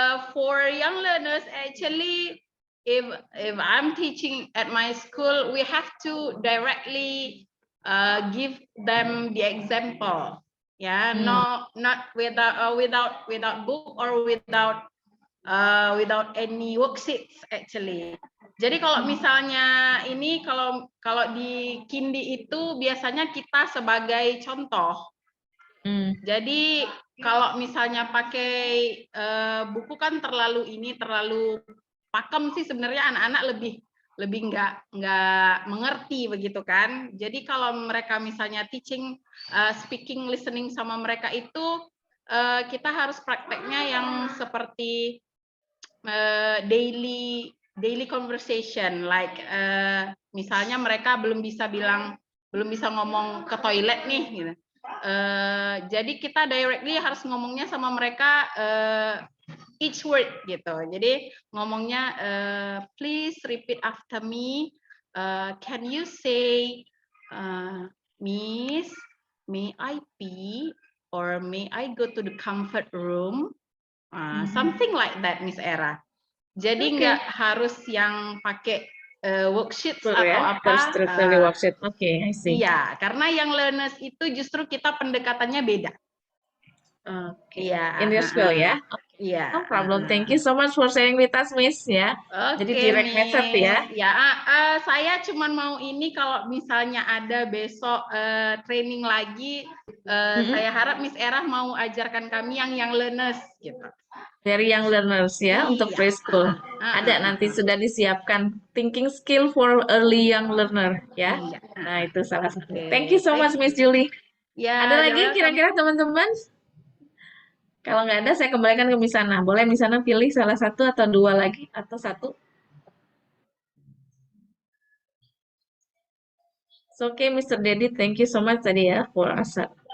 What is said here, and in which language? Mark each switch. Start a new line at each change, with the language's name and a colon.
English: For young learners, actually, if I'm teaching at my school, we have to directly give them the example. Yeah, not without book or without any worksheets actually.
Indonesian: Jadi kalau misalnya ini kalau di Kindi itu biasanya kita sebagai contoh. Jadi kalau misalnya pakai buku kan terlalu pakem sih sebenarnya, anak-anak lebih nggak mengerti begitu kan. Jadi kalau mereka misalnya teaching, speaking, listening sama mereka itu kita harus prakteknya yang seperti daily conversation, like misalnya mereka belum bisa ngomong ke toilet nih gitu. Jadi kita directly harus ngomongnya sama mereka
English: each word
Indonesian: gitu. Jadi ngomongnya
English: please repeat after me. Can you say Miss, may I pee, or may I go to the comfort room? Something like that, Miss Era.
Indonesian: Jadi nggak harus yang pakai worksheet atau apa. Terstruktur worksheet. Oke,
English: I see.
Indonesian: Iya, karena yang learners itu justru kita pendekatannya beda. Oke. Iya.
English: In your school ya.
Indonesian: Iya.
English: No problem. Thank you so much for sharing with us, Miss ya.
Indonesian: Jadi direct method ya. Ya, saya cuman mau ini kalau misalnya ada besok training lagi, saya harap Miss Era mau ajarkan kami yang learners gitu. Dari young learners ya, untuk preschool. Ada nanti sudah disiapkan
English: thinking skill for early young learner
Indonesian: ya. Nah, itu salah satu.
English: Thank you so much, Miss Julie.
Indonesian: Ya, Ada lagi kira-kira teman-teman? Kalau nggak ada, saya kembalikan ke Miss Ana. Boleh Miss Ana pilih salah satu atau dua lagi, atau satu?
English: So, okay, Mr. Dedi, thank you so much
Indonesian: tadi ya
English: for Asad.